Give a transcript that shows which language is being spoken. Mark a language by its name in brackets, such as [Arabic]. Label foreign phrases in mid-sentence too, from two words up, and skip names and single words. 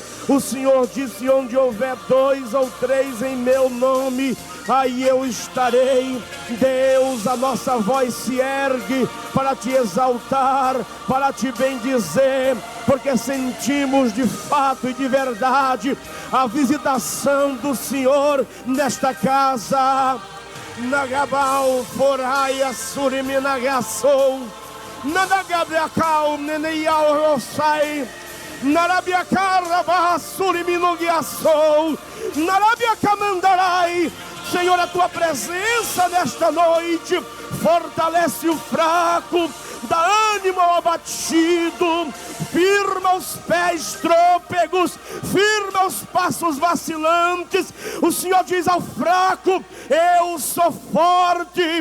[Portuguese] O Senhor disse: onde houver 2 ou 3 em meu nome, aí eu estarei. Deus, a nossa voz se ergue para te exaltar, para te bendizer, porque sentimos de fato e de verdade a visitação do Senhor nesta casa. Nagabal, Foraia, Suriminagassou. Nada gabriacau, neneiau, sai. Narabiacara, barrassuri, minuguiaçou. Narabiacamandarai. Senhor, a tua presença nesta noite fortalece o fraco, dá ânimo ao abatido, firma os pés trôpegos, firma os passos vacilantes. O Senhor diz ao fraco: eu sou forte.